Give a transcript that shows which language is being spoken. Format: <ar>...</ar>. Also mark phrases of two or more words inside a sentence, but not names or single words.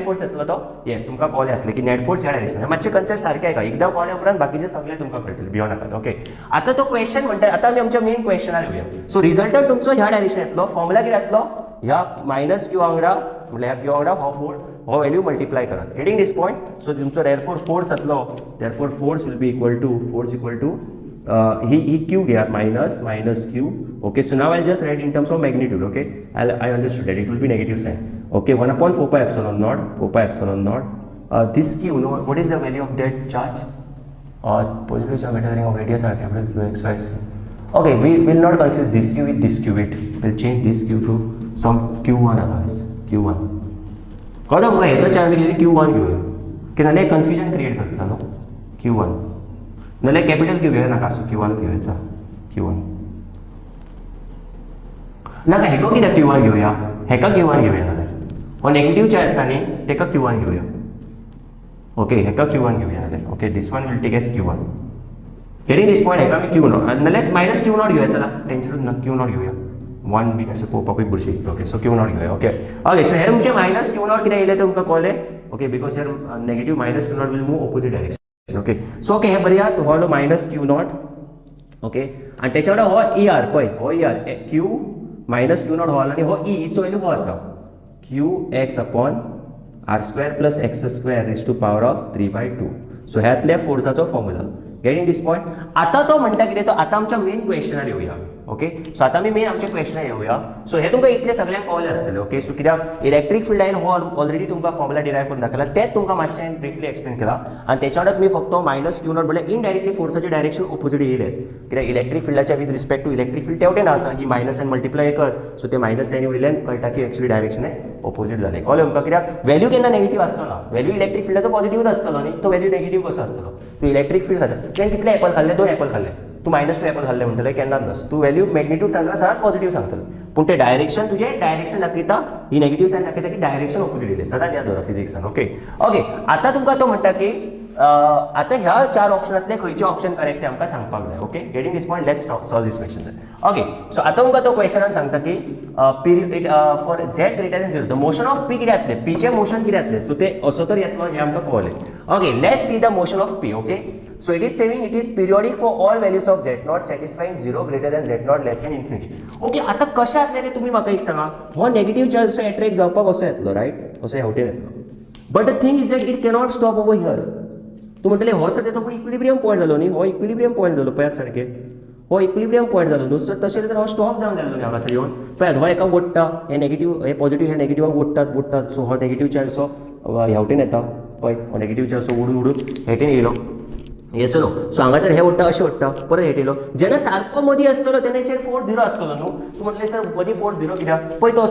<kok>फोर्स येतलो तो येस तुमकां कळ्ळें आसलें की</kok> <en>net force</en> <kok>ह्या डायरेक्शनान मातशें कन्सेप्ट सारकें आयका एकदां कळ्ळें उपरांत बाकीचें सगळें तुमकां कळटलें भियो नाकात ओके आतां तो क्वेश्चन म्हणटा आतां आमी आमच्या मेन क्वेश्चनार येवया</kok> <en>so resultant</en> <kok>तुमचो ह्या डायरेक्शन येतलो फॉर्मुला कितें येतलो ह्या मायनस क्यू वांगडा म्हणल्यार ह्या क्यू वांगडा हो व्हॅल्यू मल्टिप्लाय करात</kok> <en>getting this point</en> <kok>सो तुमचो देरफोर फोर्स जातलो</kok> <en>therefore force will be equal to he</en> <kok>क्यू घेयात मायनस क्यू</kok> <en>okay so now I'll just write in terms of magnitude okay I understood that it will be negative sign okay 1 upon 4 pi epsilon naught this q no what is the value of that charge positive charge measuring of radius are capital q x y z okay we will not confuse this q with this q we'll change this q to some q1 otherwise q1</en> <kok>कळ्ळें म्हाका हेचो चार्ज घेतली q1 घेवया की नाल्यार कन्फ्युजन क्रिएट करतलो न्हू q1 नाल्यार कॅपिटल q घेवया नाका सो q1 घेवयाचा q1 नाका हेका कित्याक q1 घेवया हेका q1 घेवया नाल्यार हो नेगेटिव्ह चार्ज आसा न्ही तेका q1 घेवया ओके हेका q1 घेवया नाल्यार ओके</kok> <en>this one will take as</en> <kok>q1</kok> <en>getting this point</en> <kok>हेका आमी q0 नाल्यार मायनस q0 घेवया चला टेन्शन ना q0 घेवया 1 बीन अशें पळोवपाकूय बुरशें दिसता ओके सो q0 घेवया ओके ओके सो हे तुमचें मायनस q0 कितें येयलें तें तुमकां कळ्ळें ओके</kok> <en>because here negative minus q0 will move opposite direction</en> <kok>ओके सो ओके हे बरया तो हो मायनस q0 ओके आनी तेच्या वांगडा हो ER पळय हो ER q मायनस q0 हो आनी हो e हिचो व्हॅल्यू हो आसा q x अपॉन r</kok> <en>square plus x square raise to power of 3/2</en> <kok>सो ह्यातल्या फोर्साचो फॉर्म्युला</kok> <en>getting this point</en> <kok>आता तो म्हणटा कितें तो आता आमच्या मेन क्वेश्चनार येवया ओके सो आता आमी मेन आमच्या क्वेश्चनार येवया सो हे तुमकां इतले सगळ्यांक कळलें आसतलें ओके सो कित्याक</kok> <en>electric field</en> <kok>हांवें हो ऑलरेडी तुमकां फॉर्म्युला डिरायव करून दाखयला तेच तुमकां मातशें ब्रिफली एक्सप्लेन केला आनी तेच्या वांगडा तुमी फक्त मायनस q0 म्हणल्यार इनडायरेक्टली फोर्साचे डायरेक्शन ऑपोजीट येयले कित्याक इलेक्ट्रीक फील्डाच्या</kok> <en>with respect to electric field</en> <kok>तेवटेन आसा ही मायनस एन मल्टिप्लाय कर सो ते मायनस एन वयल्यान कळटा की एक्चुअली डायरेक्शन ऑपोजीट जालें कळ्ळें तुमकां कित्याक व्हॅल्यू केन्ना नेगेटिव्ह आसचो ना व्हॅल्यू इलेक्ट्रीक फील्डाचो पॉझिटिव्हच आसतलो न्ही तो व्हॅल्यू नेगेटिव्ह कसो आसतलो तूं</kok> <en>electric field</en> <kok>खाता तुवें कितले एपल खाल्ले 2 एपल खाल्ले तू -2 एपल खाल्ले म्हणटले केन्नाच नस तू व्हॅल्यू मॅग्निट्यूड सांगला सर पॉझिटिव्ह सांगतलो पूण ते डायरेक्शन तुजे डायरेक्शन दाखयता ही नेगेटिव्ह सायन दाखयता की डायरेक्शन ऑपोजीट येयलें सदांच याद दवरा फिजिक्सान ओके ओके आतां तुमकां तो म्हणटा की आतां ह्या 4 ऑप्शनांतले खंयचे ऑप्शन करेक्ट ते आमकां सांगपाक जाय ओके</kok> <en>getting this point let's solve this question okay so</en> <kok>आतां तुमकां तो क्वेश्चनान सांगता की</kok> <en>for z greater than 0 the motion of p</en> <kok>कितें येतलें p चे मोशन कितें येतलें सो ते असो तर येतलो हें आमकां कळलें ओके</kok> <en>let's see the motion of p okay so it is saving it is periodic for all values of z0 satisfying 0 greater than z0 less than infinity</en> <kok>ओके आतां कशें येतलें तें तुमी म्हाका एक सांगा हो नेगेटिव्ह चार्ज असो एट्रॅक्ट जावपाक असो येतलो रायट असो हेवटेन येतलो</kok> <en>but the thing is that it cannot stop over here</en> <kok>तूं म्हणटलें हो सर तेचो</kok> <en>equilibrium point</en> <kok>जालो न्ही हो</kok> <en>equilibrium point</en> <kok>जालो पळयात सारकें हो</kok> <en>equilibrium point</en> <kok>जालो न्हू सर तशें तर हो स्टॉप जावन जालो न्ही हांगासर येवन पळयात हो एका ओडटा हे नेगेटिव्ह हे पॉझिटिव्ह हे नेगेटिव्हाक ओडटात सो हो</kok> <en>negative charge</en> <kok>असो हेवटेन येता पळय हो</kok> <en>negative charge</en> <kok>असो ओडून हेवटेन येयलो</kok> <en>yes no so</en> <kok>हांगासर हे ओडटा अशें ओडटा परत हेटेलो जेन्ना सारको मदीं आसतलो तेन्ना हेचेर फोर्स 0 आसतलो न्हू तूं म्हटलें सर मदीं फोर्स 0 कित्याक पळय तो</kok>